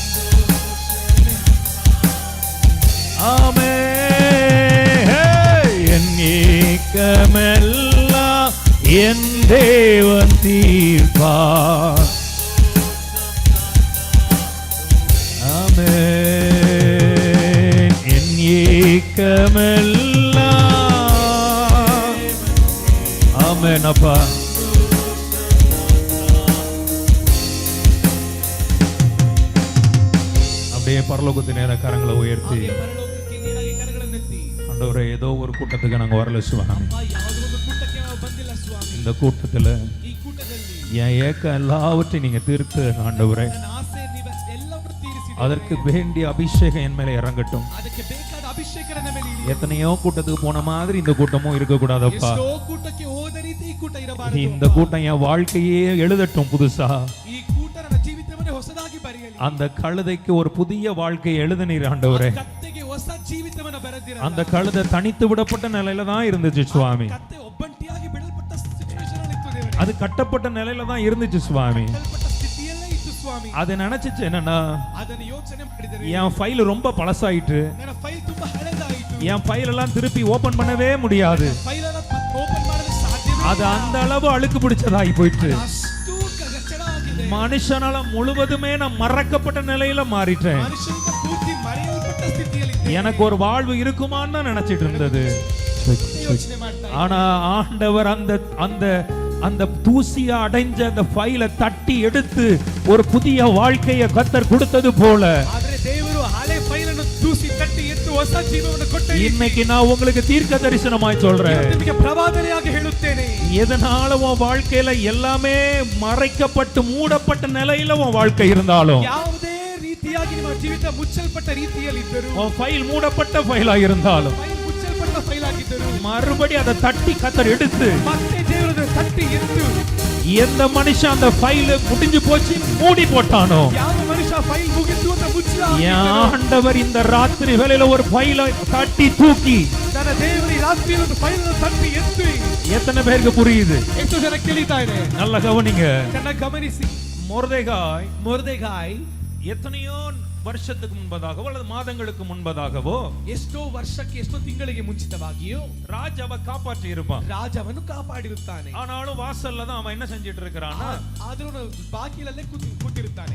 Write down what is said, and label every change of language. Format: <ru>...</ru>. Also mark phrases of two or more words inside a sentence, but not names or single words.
<ta>ஆமென் என் ஏக்கமெல்லாம் என் தேவன் தீர்ப்பார் ஆமென் என் ஏக்கமெல்லாம் ஆமென் அப்பா அப்படியே பரலோகத்து நேர கரங்களை உயர்த்தி</ta> <kn>ಪರಲೋಕಕ್ಕೆ ನೇರಾಗಿ ಕರಗಳನ್ನೆತ್ತಿ</kn> <ta>ஆண்டவரே ஏதோ ஒரு கூட்டத்துக்கு நாங்க வரல சுவாமி</ta> <kn>ಅಪ್ಪ ಯಾವುದೋ ಒಂದು ಕೂಟಕ್ಕೆ ನಾವು ಬಂದಿಲ್ಲ ಸ್ವಾಮಿ</kn> <ta>இந்த கூட்டத்துல</ta> <kn>ಈ ಕೂಟದಲ್ಲಿ</kn> <ta>என் ஏக்கம் எல்லாவற்றையும் நீங்க தீர்த்து ஆண்டவரே</ta> <kn>ನನ್ನ ಆಸೆ ನೀವು ಎಲ್ಲವನ್ನೂ ತೀರಿಸಿ</kn> <ta>அதற்கு வேண்டிய அபிஷேகம் என் மேல இறங்கட்டும்</ta> <kn>ಅದಕ್ಕೆ ಬೇಕಾದ ಅಭಿಷೇಕ ನನ್ನ ಮೇಲೆ ಇರಲಿ.</kn> <ta>எத்தனையோ கூட்டத்துக்கு போன மாதிரி இந்த கூட்டமும் இருக்க கூடாதப்பா</ta> <kn>ಎಷ್ಟೋ ಕೂಟಕ್ಕೆ ಹೋದ ರೀತಿ ಈ ಕೂಟ ಇರಬಾರದು</kn> <ta>இந்த கூட்டம் என் வாழ்க்கையே எழுதட்டும் புதுசா</ta> <kn>ಈ ಕೂಟ ನನ್ನ ಜೀವಿತವನ್ನೇ ಹೊಸದಾಗಿ ಬರೆಯಲಿ</kn> <ta>அந்த கழுதைக்கு ஒரு புதிய வாழ்க்கையை எழுதினீர் ஆண்டவரே</ta> <kn>ಕತ್ತೆಗೆ ಹೊಸ ಜೀವಿತವನ್ನು ಬರೆದಿರ</kn> <ta>அந்த கழுதை தனித்து விடப்பட்ட நிலையில தான் இருந்துச்சு சுவாமி</ta> <kn>ಕತ್ತೆ ಒಬ್ಬಂಟಿಯಾಗಿ ಬಿಡಲ್ಪಟ್ಟ ಸಿಚುವೇಶನ್ ಅಲ್ಲಿ ಇತ್ತು ದೇವರೇ</kn> <ta>அது கட்டப்பட்ட நிலையில தான் இருந்துச்சு சுவாமி</ta> <kn>ಬಿಡಲ್ಪಟ್ಟ ಸ್ಥಿತಿಯಲ್ಲೇ ಇತ್ತು ಸ್ವಾಮಿ</kn> <ta>அது நினைச்சிச்சு என்னன்னா</ta> <kn>ಅದನ್ನು ಯೋಚನೆ ಮಾಡಿದರೆ</kn> <ta>என் ஃபைல் ரொம்ப பழசாயிட்டு</ta> <kn>ನನ್ನ ಫೈಲ್ ತುಂಬಾ ಹಳೆದಾಯಿತು</kn> <ta>என் ஃபைல் எல்லாம் திருப்பி ஓபன் பண்ணவே முடியாது</ta> <kn>ಫೈಲ್ ಅನ್ನು ಓಪನ್ ಮಾಡಲು ಸಾಧ್ಯವೇ</kn> <ta>அது அந்த அளவு அழுக்கு பிடிச்சதாகி போயிட்டு</ta> <kn>ಅಷ್ಟು ಕಚಡ ಆಗಿದೆ</kn> <ta>மனுஷனால முழுவதுமே நான் மறக்கப்பட்ட நிலையில மாறிட்டேன்</ta> <kn>ಮನುಷ್ಯನಿಂದ ಪೂರ್ತಿ ಮರೆಯಲ್ಪಟ್ಟ ಸ್ಥಿತಿಯಲ್ಲಿ ಇದ್ದೆ.</kn> <ta>எனக்கு ஒரு வாழ்வு இருக்குமான்னு தான் நினைச்சிட்டு இருந்தது</ta> <kn>ಯೋಚನೆ ಮಾಡ್ತಾ ಇದ್ದೆ.</kn> <ta>ஆனா ஆண்டவர் அந்த அந்த அந்த தூசியா அடைஞ்ச அந்த ஃபைலை தட்டி எடுத்து ஒரு புதிய வாழ்க்கையை கர்த்தர் கொடுத்தது போல</ta> <kn>ಆದ್ರೆ ದೇವರು ಹಳೆ ಫೈಲ್ ಅನ್ನು ತೂಸಿ ತಟ್ಟಿ ಎತ್ತು ಹೊಸ ಜೀವವನ್ನು ಕೊಟ್ಟ</kn> <ta>இன்னைக்கு நான் உங்களுக்கு தீர்க்க தரிசனமாய் சொல்றேன்</ta> <kn>ನಿಮಗೆ ಪ್ರವಾದನೆಯಾಗಿ ಹೇಳುತ್ತೇನೆ</kn> <ta>எதனால உன் வாழ்க்கையில எல்லாமே மறைக்கப்பட்டு மூடப்பட்ட நிலையில உன் வாழ்க்கை இருந்தாலும்</ta> <kn>ಯಾವುದೇ ರೀತಿಯಾಗಿ ನಿಮ್ಮ ಜೀವಿತ ಮುಚ್ಚಲ್ಪಟ್ಟ ರೀತಿಯಲ್ಲಿ ಇದ್ದರು</kn> <ta>உன் ஃபைல் மூடப்பட்ட ஃபைலா இருந்தாலும்</ta> <kn>ಫೈಲ್ ಮುಚ್ಚಲ್ಪಟ್ಟ ಫೈಲ್ ಆಗಿದ್ದರು</kn> <ta>மறுபடி அதை தட்டி கர்த்தர் எடுத்து</ta> <kn>ಮತ್ತೆ ದೇವರು ತಟ್ಟಿ ಎತ್ತು</kn> <ta>எந்த மனுஷன் அந்த ஃபைல் முடிஞ்சு போச்சு மூடி போட்டானோ</ta> <kn>ಯಾವ ಮನುಷ್ಯ ಫೈಲ್ ಮುಗಿತು ಅಂತ ಮುಚ್ಚ</kn> <ta>என் ஆண்டவர் இந்த ராத்திரி வேளையில ஒரு ஃபைலை தட்டி தூக்கி</ta> <kn>ನನ್ನ ದೇವರ ರಾತ್ರಿ ಒಂದು ಫೈಲ್ ಅನ್ನು ತಟ್ಟಿ ಎತ್ತು</kn> <ta>எத்தனை பேருக்கு புரியுது</ta> <kn>ಎಷ್ಟು ಜನ ಕೇಳಿತಾ ಇದೆ</kn> <ta>நல்ல கவனிங்க</ta> <kn>ಚೆನ್ನಾಗಿ ಗಮನಿಸಿ</kn> <ta>மொர்தெகாய்</ta> <kn>ಮೊರ್ದೆಗಾಯ್</kn> <ta>எத்தனையோ வருஷத்துக்கு முன்பதாகவோ அல்லது மாதங்களுக்கு முன்பதாகவோ</ta> <kn>ಎಷ್ಟೋ ವರ್ಷಕ್ಕೆ ಎಷ್ಟೋ ತಿಂಗಳಿಗೆ ಮುಂಚಿತವಾಗಿಯೂ</kn> <ta>ராஜாவை காப்பாற்றி இருப்பான்</ta> <kn>ರಾಜವನ್ನು ಕಾಪಾಡಿರುತ್ತಾನೆ</kn> <ta>ஆனாலும் வாசல்ல தான் அவன் என்ன செஞ்சிட்டு இருக்கிறான்னா</ta> <kn>ಆದರೂ ಬಾಗಿಲಲ್ಲೇ ಕೂತಿರುತ್ತಾನೆ</kn>